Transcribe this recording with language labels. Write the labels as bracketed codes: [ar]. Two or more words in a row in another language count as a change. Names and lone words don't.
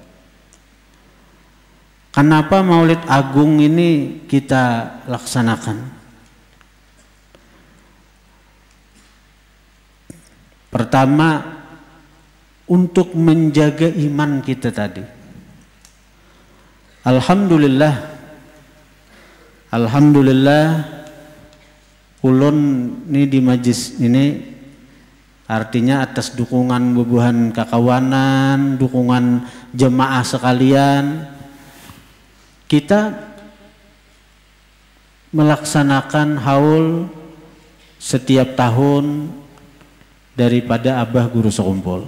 [id] Kenapa Maulid Agung ini kita laksanakan? Pertama, untuk menjaga iman kita tadi. Alhamdulillah, [bjn] ulun ini di majlis ini artinya atas dukungan bubuhan kakawanan, dukungan jemaah sekalian, kita melaksanakan haul setiap tahun daripada Abah Guru Sekumpul.